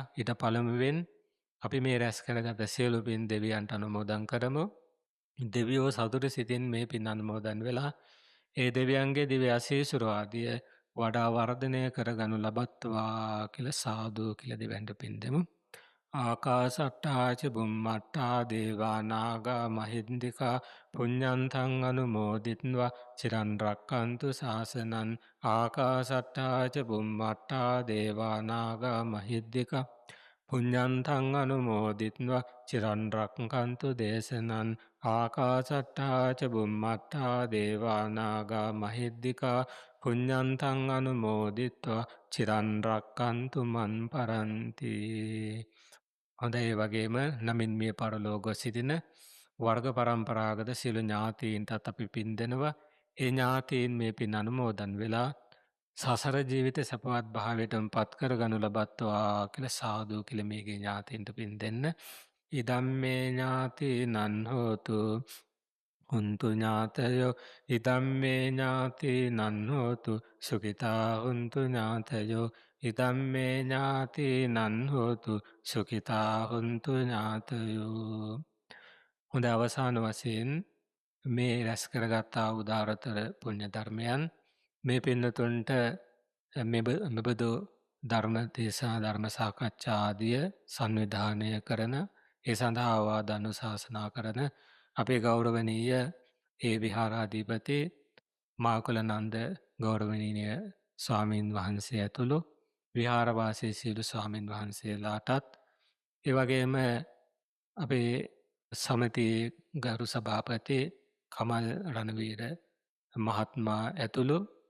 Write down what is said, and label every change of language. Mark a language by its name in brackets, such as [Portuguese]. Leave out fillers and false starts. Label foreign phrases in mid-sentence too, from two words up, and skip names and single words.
[Sinhala] ඊට පළමුවෙන් අපි මේ රැස් කරගත සියලු පින් දෙවියන්ට අනුමෝදන් කරමු. දෙවියෝ සතුටු සිතින් මේ පින් අනුමෝදන් වෙලා ඒ දෙවියන්ගේ දිව්‍ය ආශීර්වාදය වඩා වර්ධනය කරගනු ලබත්වා කියලා සාදු කියලා දෙවියන්ට පින් දෙමු. [Pali] ආකාසට්ටාච බුම්මට්ටා දේවා නාග මහින්దికා පුඤ්ඤන්තං අනුමෝදිත්වා චිරන් රැක්කන්තු ශාසනං. ආකාසට්ටාච බුම්මට්ටා දේවා නාග මහින්దికා පුඤ්ඤන්තං අනුමෝදිත්වා චිරන් රැක්කන්තු දේශනං. ආකාසට්ටාච බුම්මට්ටා දේවා නාග මහින්దికා පුඤ්ඤන්තං අනුමෝදිත්වා චිරන් රැක්කන්තු මන් පරන්ති. [Sinhala] හොඳයි. වගේම නමින් මිය පරලෝක සිටින වර්ග පරම්පරාගත සියලු ඥාතීන්ටත් අපි පින් දෙනවා. ඒ ඥාතීන් මේ පින් අනුමෝදන් වෙලා සසර ජීවිත සපවත් භාවයටම පත් කරගනු ලබත්වා කියලා සාදු කියලා මේගේ ඥාතීන්ට පින් දෙන්න. [Pali] ඉදම්මේ ඥාතීනං හෝතු හුන්තු ඥාතයෝ ඉදම්මේ ඥාතීනං හෝතු සුඛිතා හුන්තු ඥාතයෝ ඉදම්මේ ඥාතීනං හෝතු සුඛිතා හුන්තු ඥාතයෝ. [Sinhala] හොඳ අවසාන වශයෙන් මේ රැස් කරගත්තා උදාරතර පුණ්‍ය ධර්මයන් මේ පින්නතුන්ට මෙබඳු ධර්ම දේශනා ධර්ම සාකච්ඡා ආදිය සංවිධානය කරන ඒ සඳහා ආවාද අනුශාසනා කරන අපේ ගෞරවනීය ඒ විහාරාධිපති මාකුලනන්ද ගෞරවනීය ස්වාමීන් වහන්සේ ඇතුළු විහාරවාසී සියලු ස්වාමීන් වහන්සේලාටත් ඒ වගේම අපේ සමිතියේ ගරු සභාපති කමල් රණවීර මහත්මයා ඇතුළු